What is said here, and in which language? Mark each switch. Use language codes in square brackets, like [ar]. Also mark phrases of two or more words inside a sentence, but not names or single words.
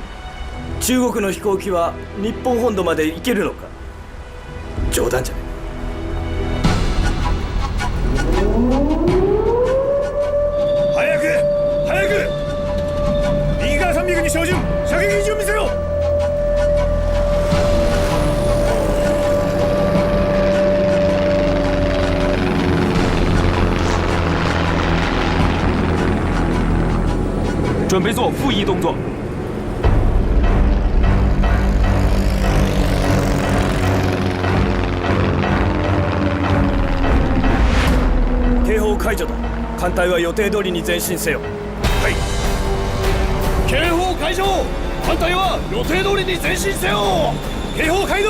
[ja] 中国の飛行機は日本本土まで行けるのか？冗談じゃない。早く早く！右側300に照準、射撃位置を見せろ！ [zh] 准备做复翼动作。 [ja] 警報解除だ。艦隊は予定通りに前進せよ。はい。警報解除。艦隊は予定通りに前進せよ。警報解除。